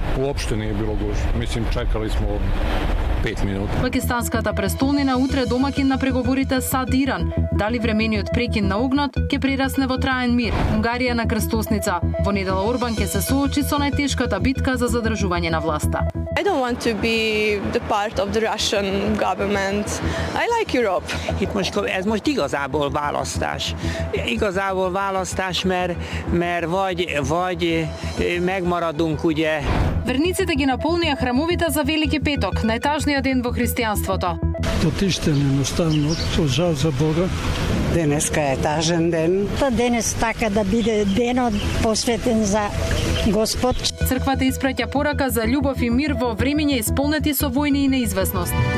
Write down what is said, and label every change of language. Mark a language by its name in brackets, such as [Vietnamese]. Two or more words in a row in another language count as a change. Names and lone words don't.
[Serbian] Уопште не е било гужва. Мислим, чекали смо 5 минути. [Macedonian] Пакистанската престолнина утре домакин на преговорите САД Иран. Дали времениот прекин на огнот ќе прерасне во траен мир? Унгарија на крстосница. Во недела Орбан ќе се соочи со најтешката битка за задржување на власта. [English] I don't want to be the part of the Russian government. I like Europe. [Hungarian] Ez most igazából választás, mert vagy megmaradunk ugye. [Macedonian] Верниците ги наполнија храмовите за Велики петок, најтажниот ден во христијанството. Потиштен едноставно, со жал за Бога. Денеска е тажен ден. Денес така да биде денот посветен за Господ. Црквата испраќа порака за љубов и мир во времиња исполнети со војни и неизвестност.